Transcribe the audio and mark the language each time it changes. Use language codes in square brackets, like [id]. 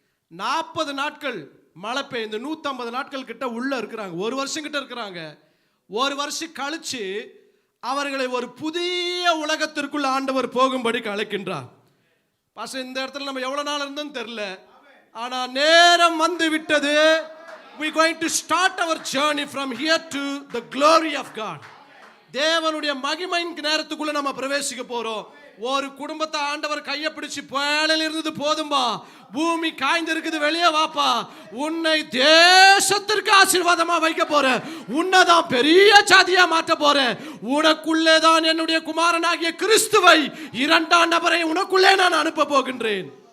[ta] 40 நாட்கள் மழை பெய்ந்து 150 நாட்கள் கிட்ட உள்ள இருக்கிறாங்க. ஒரு வருஷம் கிட்ட இருக்கிறாங்க. ஒரு வருஷம் கழிச்சு அவர்களை ஒரு புதிய உலகத்திற்குள் ஆண்டவர் போகும்படி அழைக்கின்றார். பாஸ்டர், இந்த இடத்துல நம்ம எவ்வளவு நாள் இருந்தோம் தெரியல, ஆனா நேரம் வந்து விட்டது. [en] we going to start our journey from here to the glory of God. [ta] தேவனுடைய மகிமையின் நேரத்துக்குள்ள நம்ம பிரவேசிக்க போறோம். ஒரு குடும்பத்தை ஆண்டவர் கையை பிடிச்சு பேழையில இருந்தது போதும்பா, பூமி காய்ந்திருக்குது, வெளியே வாப்பா, உன்னை தேசத்திற்கு ஆசீர்வாதமா வைக்க போறேன், உன்னதான் பெரிய ஜாதியா மாற்ற போறேன், உனக்குள்ளே தான் என்னுடைய குமாரனாகிய கிறிஸ்துவை 2ஆம் நபரை உனக்குள்ளே நான் அனுப்ப போகின்றேன்.